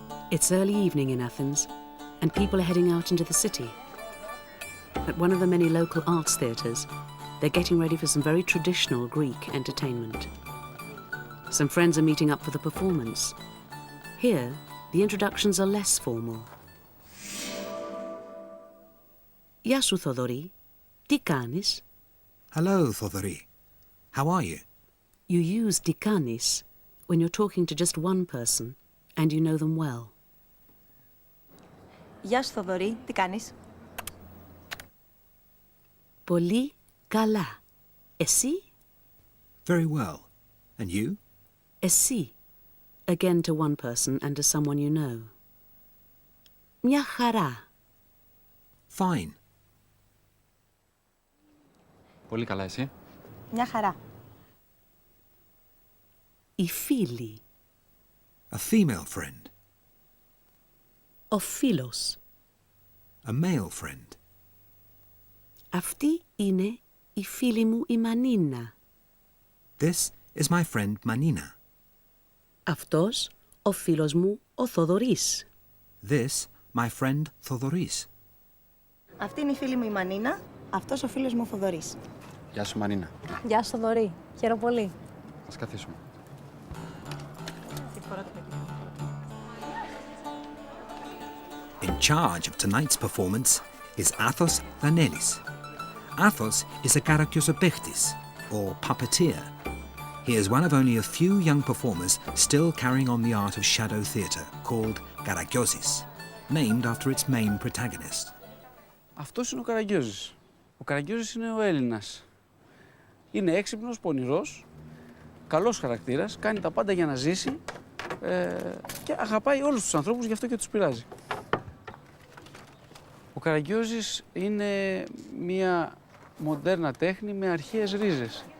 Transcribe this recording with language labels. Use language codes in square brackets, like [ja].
[en] It's early evening in Athens, and people are heading out into the city. At one of the many local arts theatres, they're getting ready for some very traditional Greek entertainment. Some friends are meeting up for the performance. Here, the introductions are less formal. [el] Γεια σου, Θοδωρή. Τι κάνεις? [en] Hello, Thodori. How are you? You use dikanis when you're talking to just one person and you know them well. [el] Γεια σου Θοδωρή, τι κάνεις? Πολύ καλά. Εσύ? [en] Very well. And you? [el] Εσύ. [en] Again to one person and to someone you know. [el] Μια χαρά. [en] Fine. [el] Πολύ καλά, εσύ? Μια χαρά. Η φίλη. [en] A female friend. [el] Ο φίλος. [en] A male friend. [el] Αυτή είναι η φίλη μου η Μανίνα. [en] This is my friend Manina. [el] Αυτός ο φίλος μου ο Θοδωρής. [en] This, my friend Thodoris. [el] Αυτή είναι η φίλη μου η Μανίνα, αυτός ο φίλος μου ο Θοδωρής. Γεια σου, Μανίνα. Γεια σου Θοδωρή, χαίρομαι πολύ. Ας καθίσουμε. [en] In charge of tonight's performance is Athos Danelis. Athos is a karakiosopechtis, or puppeteer. He is one of only a few young performers still carrying on the art of shadow theatre, called Karakiosis, named after its main protagonist. [el] Αυτός είναι ο Καραγκιόζης. Ο Καραγκιόζης είναι ο Έλληνας. Είναι έξυπνος, πονηρός, καλός χαρακτήρας, κάνει τα πάντα για να ζήσει και αγαπάει όλους τους ανθρώπους, γι' αυτό και τους πειράζει. Ο Καραγκιόζης είναι μια μοντέρνα τέχνη με αρχαίες ρίζες.